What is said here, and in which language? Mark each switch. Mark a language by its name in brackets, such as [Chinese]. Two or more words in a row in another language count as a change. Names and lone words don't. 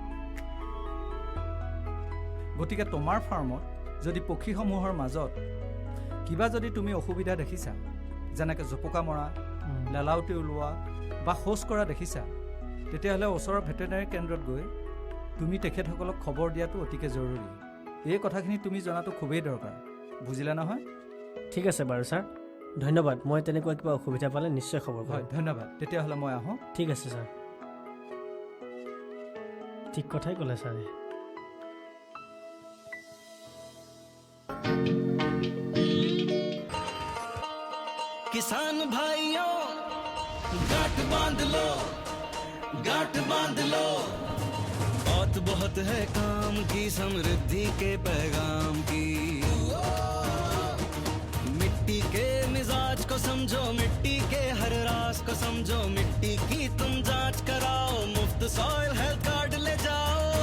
[Assamese] গতিকে তোমাৰ ফাৰ্মত যদি পক্ষীসমূহৰ মাজত কিবা যদি তুমি অসুবিধা দেখিছা যেনেকৈ জোপোকা মৰা লেলাউটি ওলোৱা বা শৌচ কৰা দেখিছা তেতিয়াহ'লে ওচৰৰ ভেটেৰিনেৰী কেন্দ্ৰত গৈ তুমি তেখেতসকলক খবৰ দিয়াটো অতিকে জৰুৰী এই কথাখিনি তুমি জনাটো খুবেই দৰকাৰ বুজিলা নহয় ঠিক আছে বাৰু ছাৰ ধন্যবাদ মই তেনেকুৱা কিবা অসুবিধা পালে নিশ্চয় খবৰ হয় কৰিম ধন্যবাদ তেতিয়াহ'লে মই আহোঁ ঠিক আছে ছাৰ ঠিক কথাই ক'লে ছাৰে [Hindi] किसान भाइयों गांठ बांध लो बहुत बहुत है काम की समृद्धि के पैगाम की मिट्टी के मिजाज को समझो मिट्टी के हर राज को समझो मिट्टी की तुम जांच कराओ मुफ्त [English] soil health card [Hindi] ले जाओ